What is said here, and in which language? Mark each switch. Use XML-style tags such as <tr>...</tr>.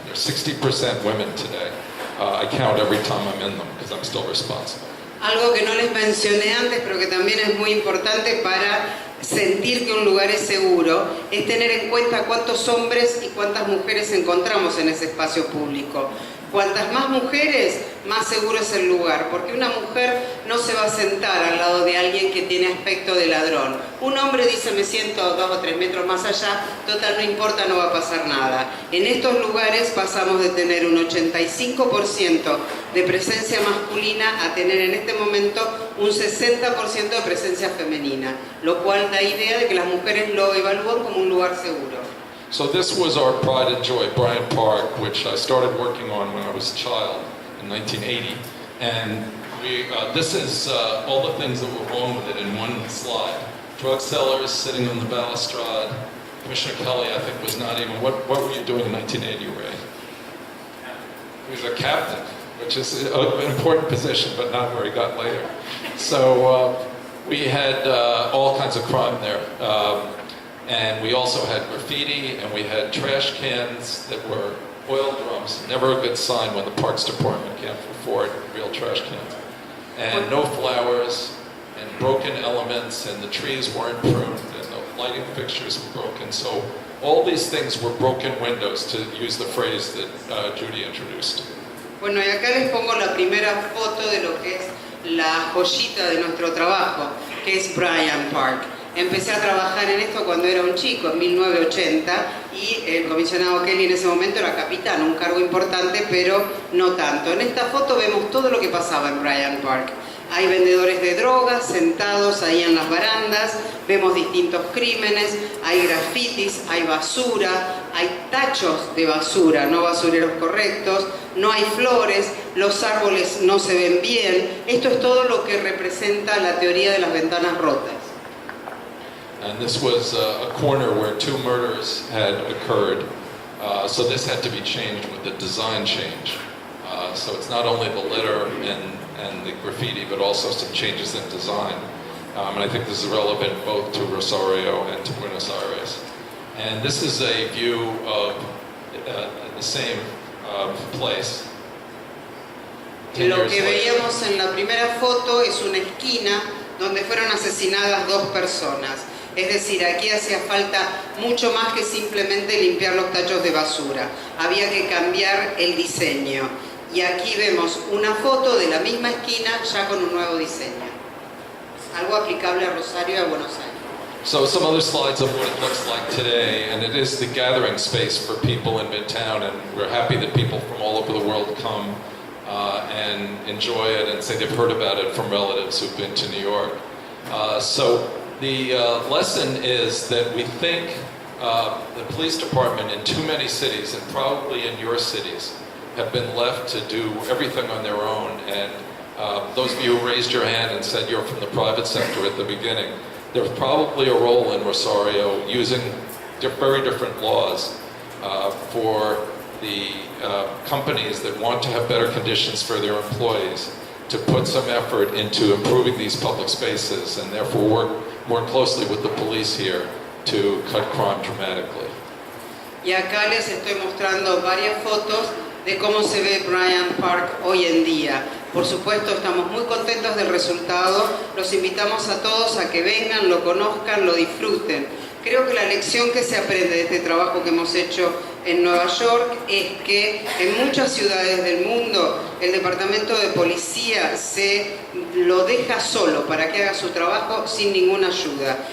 <en>There's 60% women today. I count every time I'm in them because I'm still responsible.</en> <es>Algo que no les mencioné antes, pero que también es muy importante para sentir que un lugar es seguro, es tener en cuenta cuántos hombres y cuántas mujeres encontramos en ese espacio público. Cuantas más mujeres, más seguro es el lugar, porque una mujer no se va a sentar al lado de alguien que tiene aspecto de ladrón. Un hombre dice, me siento 2 o 3 metros más allá, total no importa, no va a pasar nada. En estos lugares pasamos de tener un 85% de presencia masculina a tener en este momento un 60% de presencia femenina, lo cual da idea de que las mujeres lo evalúan como un lugar seguro.</es> <en>So this was our pride and joy, Bryant Park, which I started working on when I was a child in 1980. And this is all the things that were wrong with it in one slide. Drug sellers sitting on the balustrade. Commissioner Kelly, I think, was not even, what were you doing in 1980, Ray? He was a captain, which is an important position, but not where he got later. So we had all kinds of crime there. And we also had graffiti, and we had trash cans that were oil drums. Never a good sign when the Parks Department can't afford real trash cans. And no flowers, and broken elements, and the trees weren't pruned, and the lighting fixtures were broken. So all these things were broken windows, to use the phrase that Judy introduced.</en> <es>Bueno, y acá les pongo la primera foto de lo que es la joyita de nuestro trabajo, que es Bryant Park. Empecé a trabajar en esto cuando era un chico, en 1980, y el comisionado Kelly en ese momento era capitán, un cargo importante, pero no tanto. En esta foto vemos todo lo que pasaba en Bryant Park. Hay vendedores de drogas sentados ahí en las barandas, vemos distintos crímenes, hay grafitis, hay basura, hay tachos de basura, no basureros correctos, no hay flores, los árboles no se ven bien. Esto es todo lo que representa la teoría de las ventanas rotas.</es> <en>And this was a corner where 2 murders had occurred. So this had to be changed with the design change. So it's not only the litter and the graffiti, but also some changes in design. And I think this is relevant both to Rosario and to Buenos Aires. And this is a view of the same place.</en> <es>Lo que veíamos en la primera foto es una esquina donde fueron asesinadas 2 personas. Es decir, aquí hacía falta mucho más que simplemente limpiar los tachos de basura. Había que cambiar el diseño. Y aquí vemos una foto de la misma esquina ya con un nuevo diseño. Algo aplicable a Rosario y a Buenos Aires.</es> <en>So some other slides of what it looks like today, and it is the gathering space for people in Midtown, and we're happy that people from all over the world come and enjoy it and say they've heard about it from relatives who've been to New York. So the lesson is that we think the police department in too many cities, and probably in your cities, have been left to do everything on their own. And those of you who raised your hand and said you're from the private sector at the beginning, there's probably a role in Rosario using very different laws for the companies that want to have better conditions for their employees to put some effort into improving these public spaces and therefore work more closely with the police here to cut crime dramatically.</en> <es>Y acá les estoy mostrando varias fotos de cómo se ve Bryant Park hoy en día. Por supuesto, estamos muy contentos del resultado. Los invitamos a todos a que vengan, lo conozcan, lo disfruten. Creo que la lección que se aprende de este trabajo que hemos hecho en Nueva York es que en muchas ciudades del mundo el departamento de policía se lo deja solo para que haga su trabajo sin ninguna ayuda.</es>